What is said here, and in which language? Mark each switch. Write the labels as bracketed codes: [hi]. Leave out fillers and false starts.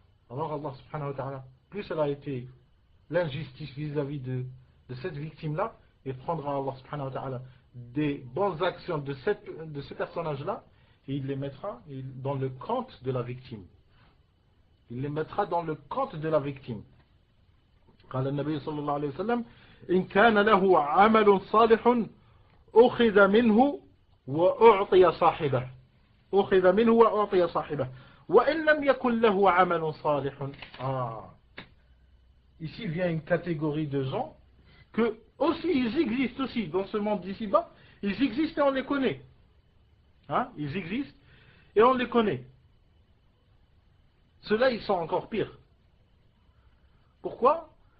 [fr] Alors Allah subhanahu wa ta'ala, plus elle a été l'injustice vis-à-vis de cette victime-là, il prendra Allah subhanahu wa ta'ala des bonnes actions de ce personnage-là, et il les mettra dans le compte de la victime. Il les mettra dans le compte de la victime. [ar] قال النبي صلى الله عليه وسلم إن كان له عمل صالح أخذ منه وأعطي صاحبه أخذ منه وأعطي صاحبه وإن لم يكن له عمل صالح. [fr] Ici vient une catégorie de gens que aussi ils existent aussi dans ce monde d'ici-bas. Ils existent et on les connaît. Hein? Ils existent et on les connaît. Ceux-là, ils sont encore pires. Pourquoi?